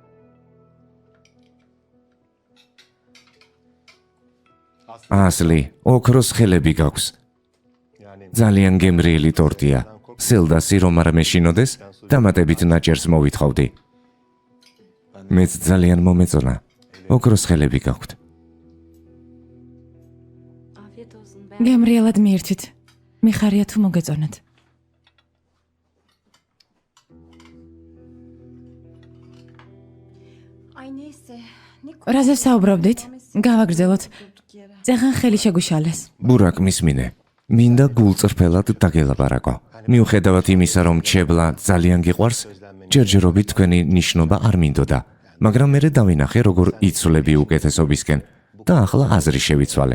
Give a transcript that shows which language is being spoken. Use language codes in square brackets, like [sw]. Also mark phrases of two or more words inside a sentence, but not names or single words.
[ka] ასლი, ოქროს ხელები გაქვს. ძალიან გემრიელი ტორტია. სელდასი რომ არ მეშინოდეს, დამატებით ნაჭერს მოვითხოვდი. მეც ძალიან მომეწონა. ოქროს ხელები გაქვთ. [tr] Afiyet olsun. [ka] გემრიელად მიირთვით. მიხარია თუ მოგეწონათ. [tr] Ay neyse. Ne [ka] რაზე საუბრობდით? გავაგრძელოთ. წეხან ხელი შეგუშალეს. ბურაკ მისმინე. მინდა გულწრფელად დაგელაპარაკო. მიუხედავად იმისა, რომ ჩებლა ძალიან გიყვარს, ჯერჯერობით თქვენი ნიშნობა არ მინდოდა, მაგრამ მერე დავინახე, როგორ იცვლები უკეთესობისკენ და ახლა აზრი შევიცვალე.